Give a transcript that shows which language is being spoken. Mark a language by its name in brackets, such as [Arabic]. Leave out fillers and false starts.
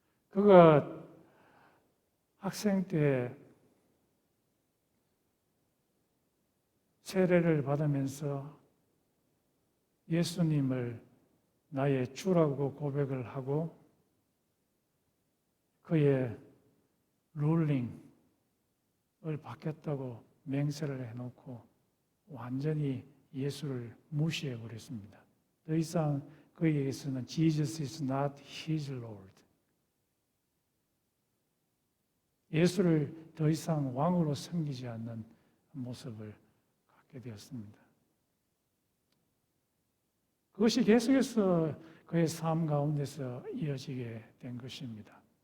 [Korean] 그가 학생 때 세례를 받으면서 예수님을 나의 주라고 고백을 하고 그의 룰링을 받겠다고 맹세를 해놓고 완전히 예수를 무시해버렸습니다. 더 이상 그에게서는 [English] Jesus is not his Lord. [Korean] 예수를 더 이상 왕으로 섬기지 않는 모습을 갖게 되었습니다. 그것이 계속해서 그의 삶 가운데서 이어지게 된 것입니다.